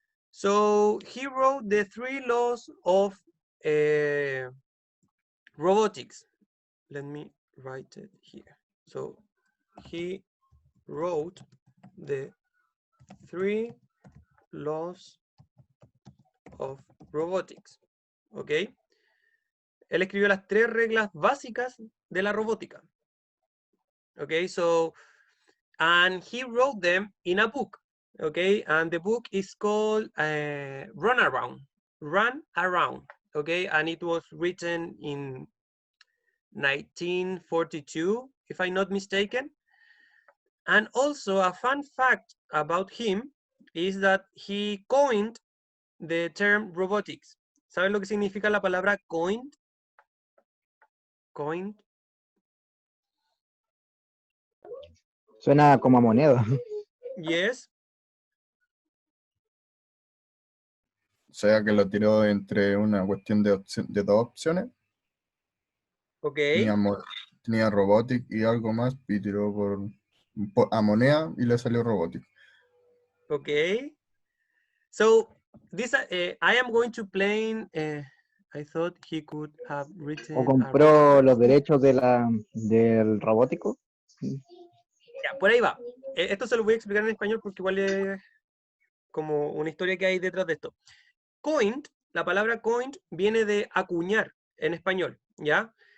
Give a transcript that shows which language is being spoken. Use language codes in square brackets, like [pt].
[en] So he wrote the 3 laws of robotics. Let me write it here. So he wrote the 3 laws of robotics, okay? [es] Él escribió las 3 reglas básicas de la robótica. [en] Okay, so, and he wrote them in a book, okay? And the book is called Run Around, okay? And it was written in 1942, if I'm not mistaken. And also a fun fact about him is that he coined the term robotics. [es] ¿Saben lo que significa la palabra coined? [en] Coined. [es] Suena como a moneda. O [en] Yes. [es] sea que lo tiró entre una cuestión de 2 opciones. [en] Okay. [es] Tenía Robotics y algo más, y tiró a moneda y le salió Robotics. [en] Okay. So this I am going to play. I thought he could have written. [es] ¿O compró los derechos del robótico? Ya, por ahí va. Esto se lo voy a explicar en español porque igual es como una historia que hay detrás de esto. Coined, la palabra coined viene de acuñar en español, ¿ya?